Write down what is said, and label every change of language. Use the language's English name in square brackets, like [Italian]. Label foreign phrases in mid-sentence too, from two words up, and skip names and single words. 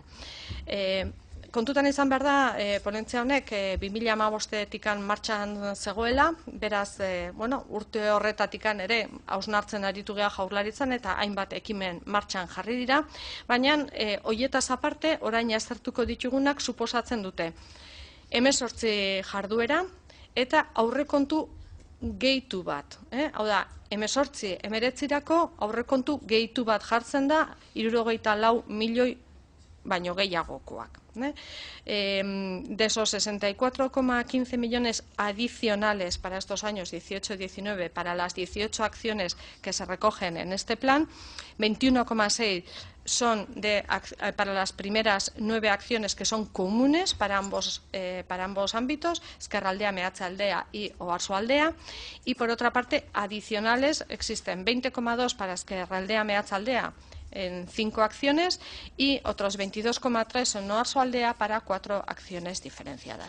[Basque] Kontutan izan behar da, ponentzia honek 2015-etikan martxan zegoela, beraz, urte horretatikan ere hausnartzen aritu geha Jaurlaritzan eta hainbat ekimen martxan jarri dira, baina hoietaz aparte, orain aztertuko ditugunak suposatzen dute 18 jarduera eta aurrekontu gehitu bat. Hau da, 18-19 aurrekontu gehitu bat jartzen da, 64 milioi baino gehiagokoak. [Spanish] De esos 64,15 millones adicionales para estos años 18-19, para las 18 acciones que se recogen en este plan, 21,6 son para las primeras 9 acciones que son comunes para ambos ámbitos, Ezkerraldea, Meatzaldea y Oarsoaldea, y por otra parte adicionales existen 20,2 para Ezkerraldea, Meatzaldea, en 5 acciones y otros 22,3 en Oarsoaldea para 4 acciones diferenciadas.